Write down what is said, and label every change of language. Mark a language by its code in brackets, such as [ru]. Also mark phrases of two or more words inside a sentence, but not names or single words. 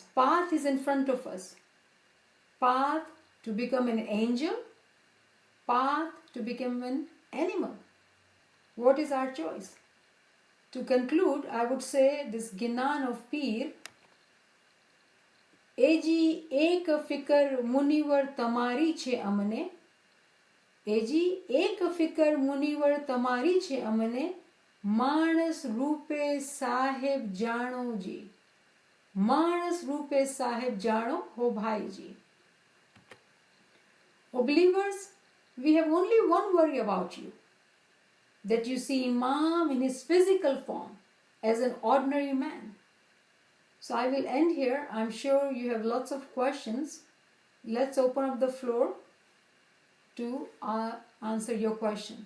[en] Path is in front of us. Path to become an angel, path to become an animal. What is our choice? To conclude, I would say this Ginan of Pir, [gu] એજી એક ફિકર મુનિવર તમારી છે અમને, એજી એક ફિકર મુનિવર તમારી છે અમને, માનસ રૂપે સાહેબ જાણો જી. માનસ રૂપે સાહેબ જાણો હો ભાઈ જી. [en] O believers, we have only one worry about you, that you see Imam in his physical form as an ordinary man. So I will end here. I'm sure you have lots of questions. Let's open up the floor to answer your question.